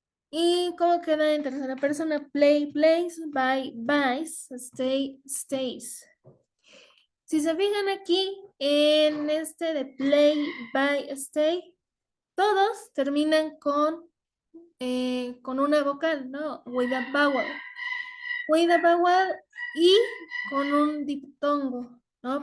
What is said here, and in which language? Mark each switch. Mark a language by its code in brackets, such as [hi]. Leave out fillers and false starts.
[es] ¿Y cómo queda en tercera persona? [en] Play, plays, buy, buys, stay, stays. [es] Si se fijan aquí en este de play, buy, stay, todos terminan con una vocal, ¿no? [en] With a vowel. With a vowel [es] y con un diptongo, ¿no?